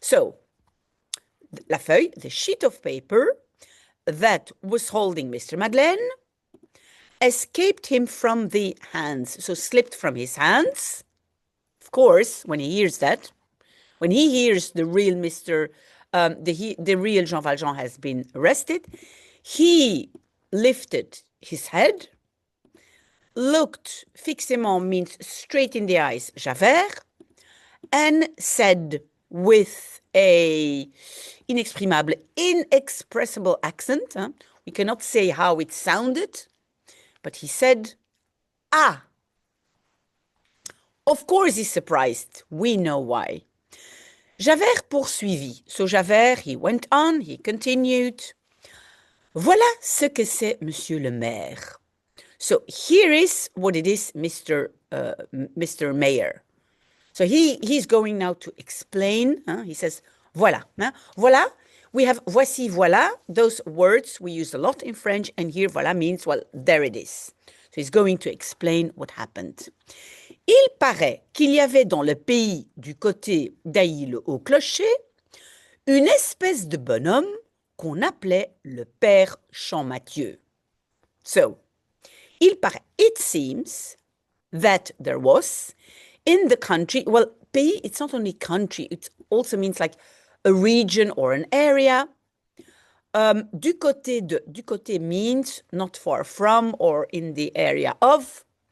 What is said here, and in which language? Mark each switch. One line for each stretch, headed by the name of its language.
English: So, la feuille, the sheet of paper that was holding Mr. Madeleine, escaped him from the hands, so slipped from his hands. Of course, when he hears that, when he hears the real the real Jean Valjean has been arrested, he lifted his head, looked fixement, means straight in the eyes, Javert, and said with a inexpressible accent, we cannot say how it sounded, but he said, ah. Of course he's surprised. We know why. Javert poursuivit. So Javert, he went on, he continued.
French: Voilà ce que c'est, monsieur le maire.
English: So here is what it is, Mr. Mayor. So he's going now to explain. He says, voilà. Voilà, we have voici, voilà. Those words we use a lot in French, and here voilà means, well, there it is. So he's going to explain what happened.
French: Il paraît qu'il y avait dans le pays du côté d'Ailly-le-Haut-Clocher une espèce de bonhomme qu'on appelait le père Champmathieu.
English: So, il paraît, it seems that there was in the country, well, pays, it's not only country, it also means like a region or an area. Du côté means not far from or in the area of.